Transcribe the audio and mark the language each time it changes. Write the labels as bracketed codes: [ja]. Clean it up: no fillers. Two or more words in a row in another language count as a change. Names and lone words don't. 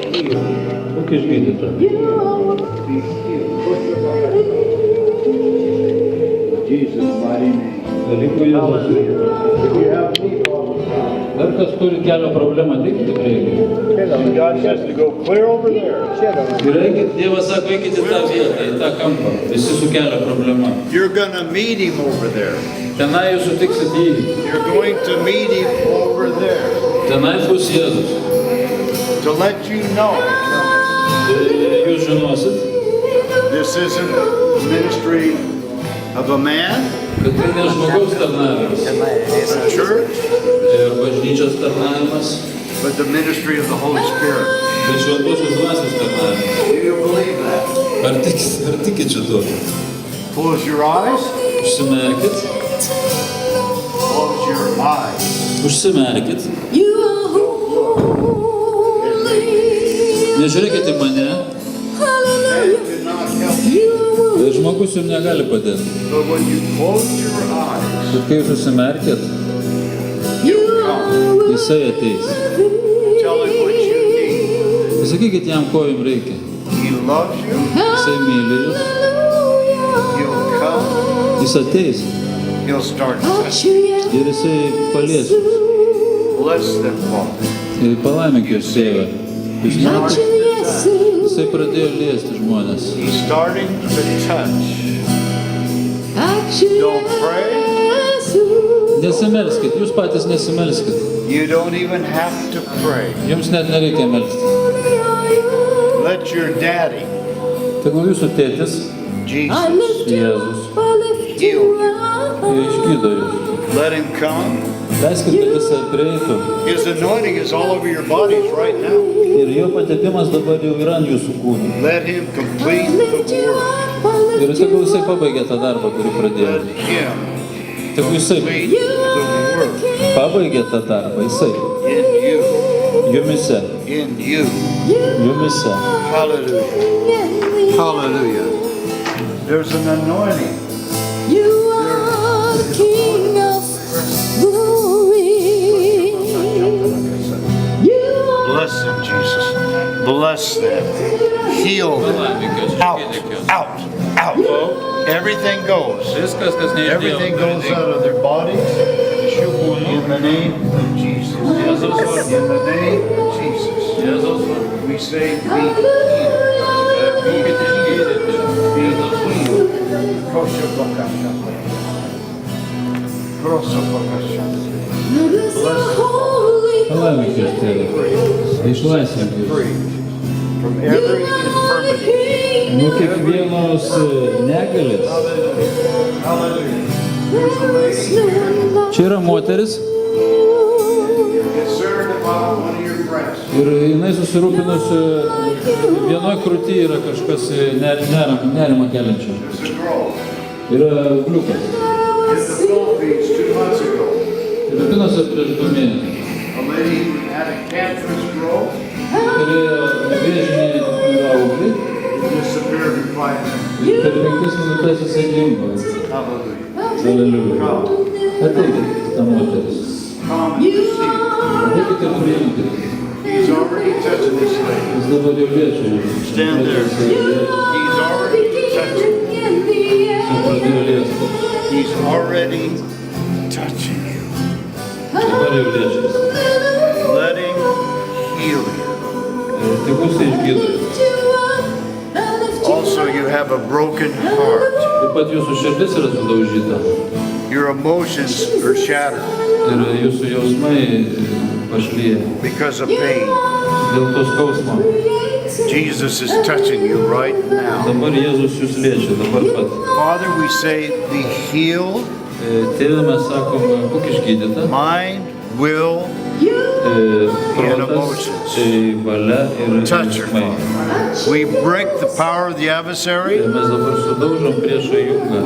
[lt] Būk išgydyta. Dalykų Jėzus. Dar kas turi kelio problemą, tik reikia. [en] God says to go clear over there. [lt] Ir eikit, Dievas sako, eikit į tą vietą, į tą kampą. Visi su kelio problema. [en] You're going to meet him over there. [lt] Tenai jūs sutiksit jį. [en] You're going to meet him over there. [lt] Tenai bus Jėzus. [en] To let you know, [lt] Jūs žinosit, [en] this isn't the ministry of a man, [lt] kad tai ne žmogaus tarnavimas [en] a church, [lt] ir bažnyčios tarnavimas, [en] but the ministry of the Holy Spirit. [lt] bet šventosios dvasios tarnavimas. [en] Do you believe that? [lt] Ar tikit šituo? [en] Close your eyes. [lt] Užsimerkit. [en] Close your eyes. [lt] Užsimerkit. Nežiūrėkit į mane. [en] Man cannot help you. [lt] Žmogus jums negali padėti. [en] But when you close your eyes, [lt] Bet kai jūs užsimerkit, [en] he'll come. [lt] jisai ateis. [en] Tell him what you need. [lt] Pasakykit jam, ko jums reikia. [en] He loves you. [lt] Jisai myli jūs. [en] He'll come. [lt] Jis ateis [en] He'll start touching. [lt] ir jisai palies jūs. [en] Bless them, Father. [lt] Ir palaimink jūs, Tėve. Jūs matėte, jisai pradėjo liesti žmonės. [en] He's starting to touch. Don't pray. [lt] Nesimelskit, jūs patys nesimelskit. [en] You don't even have to pray. [lt] Jums net nereikia melsti. [en] Let your daddy, Tegul jūsų tėtis, Jesus, [lt] Jėzus, [en] heal you. [lt] išgydo jūs. [en] Let him come. [lt] Leiskit, kad jisai prieitų. [en] His anointing is all over your bodies right now. [lt] Ir jo patepimas dabar jau yra ant jūsų kūnų. [en] Let him complete the work. [lt] Ir tegul jisai pabaigė tą darbą, kurį pradėjo. [en] Let him [lt] Tegul jisai [en] complete the work [lt] pabaigė tą darbą, jisai. [en] in you. [lt] Jumise, [en] In you. [lt] jumise. [en] Hallelujah. Hallelujah. There's an anointing. Bless them, Jesus. Bless them. Heal them. Out. Out. Out. Everything goes. [lt] Viskas, kas [en] Everything goes out of their bodies. In the name of Jesus. In the name of Jesus. We say, be healed. Be healed. Be healed. Kosher bakasha. Kosher bakasha. [lt] Palaimink jūs, Tėve. Išlaisvink jūs. [en] Free from every infirmity. [lt] Nuo kiekvienos negalės. [en] Hallelujah. There's a lady [lt] Čia yra moteris [en] concerned about one of your breasts. [lt] ir jinai susirūpinusi, vienoj krūty yra kažkas nerimą keliančio. [en] There's a girl [lt] Yra gliukas. [en] in the Philippines 2 months ago. [lt] Filipinuose prieš 2 mėnesius. [en] A lady who had a cancerous growth [lt] Turėjo vėžinį auglį [en] disappeared in 5 minutes. [lt] ir per 5 minutės jisai dingo. [en] Hallelujah. [lt] Aleliuja. Ateikit, ta moteris. [en] Come and receive. [lt] Ateikit ir priimkit. [en] He's already touching this lady. [lt] Jis dabar jau liečia jūs. [en] Stand there. He's already touching. [lt] Jis pradėjo liesti. [en] He's already touching you. [lt] Dabar jau liečia. [en] Let him heal you. [lt] Tegul jisai išgydo jūs. [en] Also, you have a broken heart. [lt] Taip pat jūsų širdis yra sudaužyta. [en] Your emotions are shattered [lt] Ir jūsų jausmai pašlyja [en] because of pain. [lt] dėl to skausmo. [en] Jesus is touching you right now. [lt] Dabar Jėzus jūs liečia, dabar pat. [en] Father, we say, be healed, [lt] Tėve, mes sakom, būk išgydyta. [en] mind, will, [lt] Protas, valia ir [en] touch her, [lt] jausmai. [en] Father. We break the power of the adversary. [lt] Mes dabar sudaužom priešą jungą.